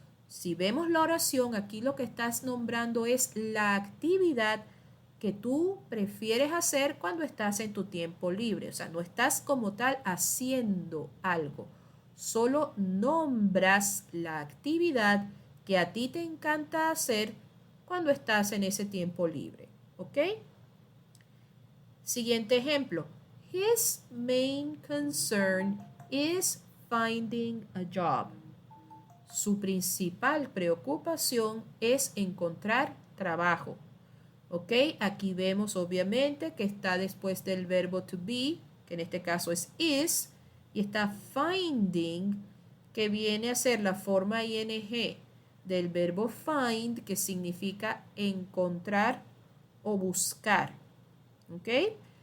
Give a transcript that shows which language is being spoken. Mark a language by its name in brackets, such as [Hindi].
[Spanish] Si vemos la oración, aquí lo que estás nombrando es la actividad que tú prefieres hacer cuando estás en tu tiempo libre. O sea, no estás como tal haciendo algo. Solo nombras la actividad que a ti te encanta hacer cuando estás en ese tiempo libre. ¿Ok? Siguiente ejemplo. [English] His main concern is finding a job. [Spanish] Su principal preocupación es encontrar trabajo. ¿Ok? Aquí vemos obviamente que está después del verbo to be, que en este caso es is, y está finding, que viene a ser la forma ing del verbo find, que significa encontrar o buscar. ¿Ok?